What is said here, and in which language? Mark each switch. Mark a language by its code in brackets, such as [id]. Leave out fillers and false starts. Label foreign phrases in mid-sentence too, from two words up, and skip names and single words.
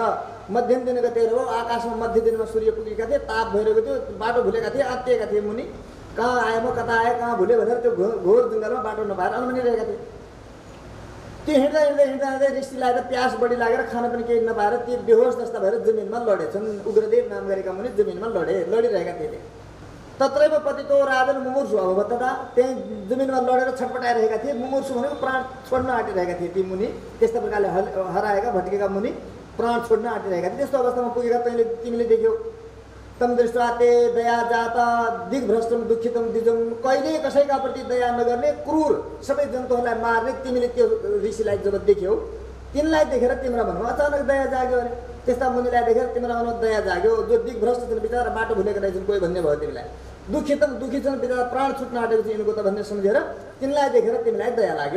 [ne] मध्यम दिन गते हो, आकाशमा मध्य दिनमा सूर्य पुगेका थिए, ताप भइरहेको थियो, बाटो भुलेका थिए, आत्तिएका थिए मुनि। कहाँ आए म, कता आए, कहाँ भुले भनेर त्यो घोर जङ्गलमा बाटो नपाएर अनमनिरहेका थिए। त्यो हिँड्दा हिँड्दै रिस्टी लागेर प्यास बढी लागेर खाना पनि केही नपाएर ती बेहोस जस्ता भएर जमिनमा लडेछन्। उग्रदेव नाम गरेका मुनि जमिनमा लडिरहेका थिए। [sa] तत्रैव पतितो राजन मुमुर्षु अभवत्, [ne] त्यही जमिनमा लडेर छटपटाइरहेका थिए। मुमुर्षु भनेको प्राण छोड्न आँटिरहेका थिए ती मुनि, त्यस्तो प्रकारले हराएका भट्केका मुनि प्राण छोड्न आँटिरहेका थिए। त्यस्तो अवस्थामा पुगेका तिमीले देख्यौ। [sa] तम दृष्टा ते दया जाता दिग्भ्रष्टम दुखितम दिजम, [ne] कहिले कसैका प्रति दया नगर्ने, क्रूर, सबै जन्तुहरूलाई मार्ने तिमीले त्यो ऋषिलाई जब देख्यौ, तिनलाई देखेर तिम्रो मनमा अचानक दया जाग्यो। अरे त्यस्ता मुनिलाई देखेर तिम्रो मनमा दया जाग्यो, जो दिग्भ्रष्ट छन्, बिचरा बाटो भुलेका रहेछन् कोही भन्ने भयो तिमीलाई। दुखी छन् बिचरा प्राण छुट्न आँटेको छ यिनको त भन्ने सम्झेर तिनलाई देखेर तिमीलाई दया लाग्यो।